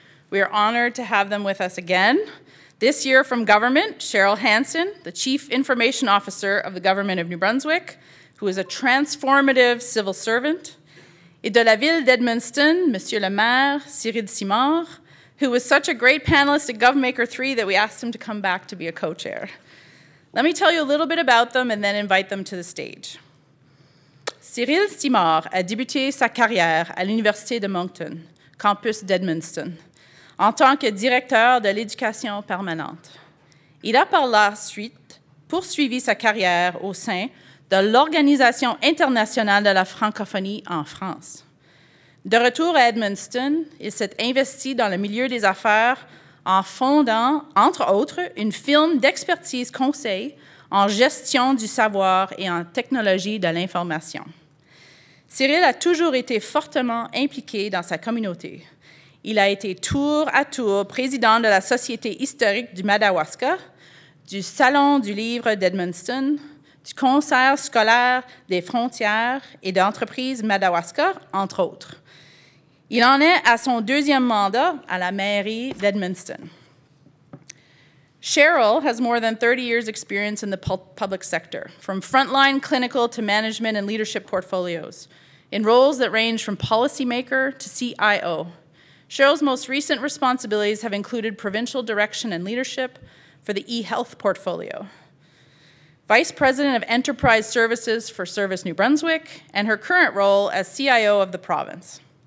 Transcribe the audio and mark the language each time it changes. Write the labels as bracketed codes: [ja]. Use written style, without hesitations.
[en] We are honored to have them with us again. This year from government, Cheryl Hansen, the Chief Information Officer of the Government of New Brunswick, who is a transformative civil servant. [fr] Et de la ville d'Edmundston, Monsieur le Maire, [en] Cyril Simard, who was such a great panelist at Govmaker 3 that we asked him to come back to be a co-chair. Let me tell you a little bit about them and then invite them to the stage. [fr] Cyril Simard a débuté sa carrière à l'Université de Moncton, campus d'Edmundston, en tant que directeur de l'éducation permanente. Il a par la suite poursuivi sa carrière au sein de l'Organisation internationale de la francophonie en France. De retour à Edmundston, il s'est investi dans le milieu des affaires en fondant, entre autres, une firme d'expertise conseil en gestion du savoir et en technologie de l'information. Cyril a toujours été fortement impliqué dans sa communauté. Il a été tour à tour président de la Société historique du Madawaska, du Salon du livre d'Edmundston, du Concert scolaire des frontières et d'entreprises Madawaska, entre autres. Il en est à son 2e mandat à la mairie d'Edmundston. [en] Cheryl has more than 30 years' experience in the public sector, from frontline clinical to management and leadership portfolios, in roles that range from policymaker to CIO. Cheryl's most recent responsibilities have included provincial direction and leadership for the e-health portfolio, Vice President of Enterprise Services for Service New Brunswick, and her current role as CIO of the province.